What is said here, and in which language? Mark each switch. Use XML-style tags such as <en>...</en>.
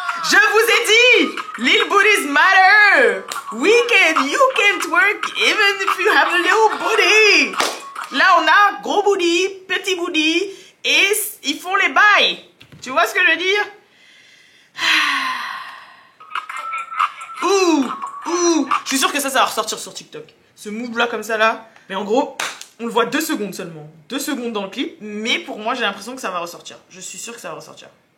<fr>Je vous ai dit,</fr> <en>little booties matter. You can twerk even if you have a little booty.</en> <fr>Là on a gros booty, petit booty et ils font les bails. Tu vois ce que je veux dire? Je suis sûre que ça va ressortir sur TikTok. Ce move là comme ça là. Mais en gros, on le voit 2 secondes seulement. 2 secondes dans le clip. Mais pour moi, j'ai l'impression que ça va ressortir. Je suis sûre que ça va ressortir.</fr>